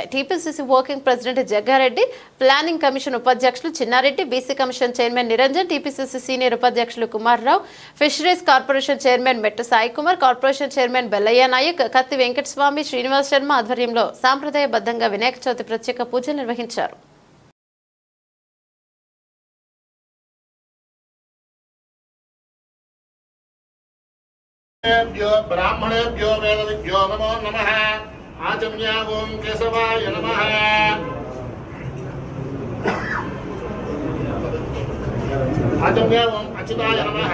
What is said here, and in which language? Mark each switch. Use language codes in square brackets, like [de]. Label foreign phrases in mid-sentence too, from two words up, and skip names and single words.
[en] TPCC working president [te] జగ్గారెడ్డి, [en] planning commission [te] ఉపాధ్యక్షులు చిన్నారెడ్డి, [en] BC commission chairman [te] నిరంజన్, [en] TPCC senior [te] ఉపాధ్యక్షులు కుమార్ రావు, [en] fisheries corporation chairman [te] మెట్టు సాయి కుమార్, [en] corporation chairman [te] బెల్లయ్య నాయక్, కత్తి వెంకటస్వామి, శ్రీనివాస్ శర్మ ఆధ్వర్యంలో సాంప్రదాయబద్ధంగా వినాయక చవితి ప్రత్యేక పూజలు నిర్వహించారు. [sa] ब्राह्मणेभ्यो वेदविभ्यो नमो नमः। आचम्या ओम केशवाय नमः। आचम्या ओम अच्युताय नमः।